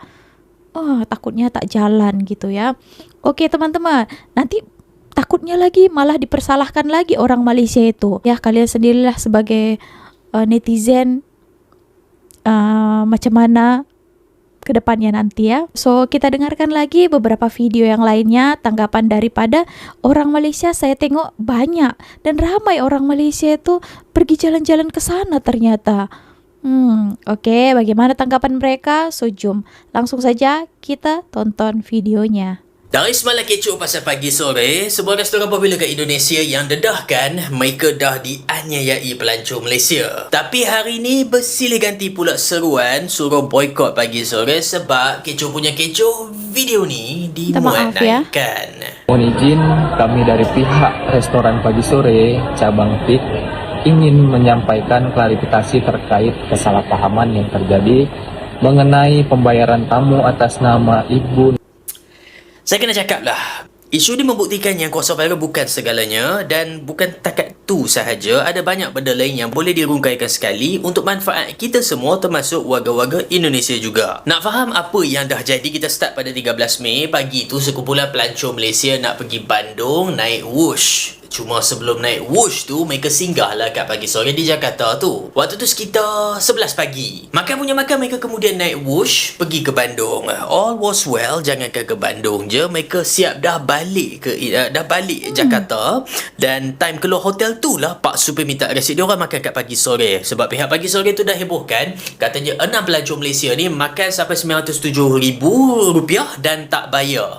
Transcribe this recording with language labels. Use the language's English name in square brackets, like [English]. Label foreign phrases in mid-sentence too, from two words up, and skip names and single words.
[Indonesian] Takutnya tak jalan gitu ya. Oke teman-teman, nanti takutnya lagi malah dipersalahkan lagi orang Malaysia itu. Ya kalian sendirilah sebagai netizen macam mana ke depannya nanti ya. So kita dengarkan lagi beberapa video yang lainnya, tanggapan daripada orang Malaysia. Saya tengok banyak dan ramai orang Malaysia itu pergi jalan-jalan ke sana ternyata. Oke, bagaimana tanggapan mereka? So jom langsung saja kita tonton videonya. [Malay] Dari semalam kecoh pasal pagi sore, sebuah restoran popular kat Indonesia yang dedahkan mereka dah dianiayai pelancong Malaysia. Tapi hari ni bersilih ganti pula seruan suruh boykot pagi sore sebab kecoh punya kecoh, video ni dimuat naikkan. [Indonesian] Mohon izin, kami dari pihak restoran pagi sore cabang PIK ingin menyampaikan klarifikasi terkait kesalahpahaman yang terjadi mengenai pembayaran tamu atas nama Ibu. [Malay] Saya kena cakap lah, isu ni membuktikan yang kuasa viral bukan segalanya, dan bukan takat tu sahaja, ada banyak benda lain yang boleh dirungkaikan sekali untuk manfaat kita semua, termasuk warga-warga Indonesia juga. Nak faham apa yang dah jadi, kita start pada 13 Mei. Pagi tu sekumpulan pelancong Malaysia nak pergi Bandung naik Wush. Cuma sebelum naik Wush tu, mereka singgah lah kat pagi sore di Jakarta tu. Waktu tu sekitar 11 pagi. Makan mereka kemudian naik Wush pergi ke Bandung. [English] All was well, [Malay] jangankan ke Bandung je, mereka siap dah balik Jakarta. Dan time keluar hotel tu lah Pak Supir minta resit diorang makan kat pagi sore. Sebab pihak pagi sore tu dah hebohkan, katanya 6 pelancong Malaysia ni makan sampai RM907,000 dan tak bayar.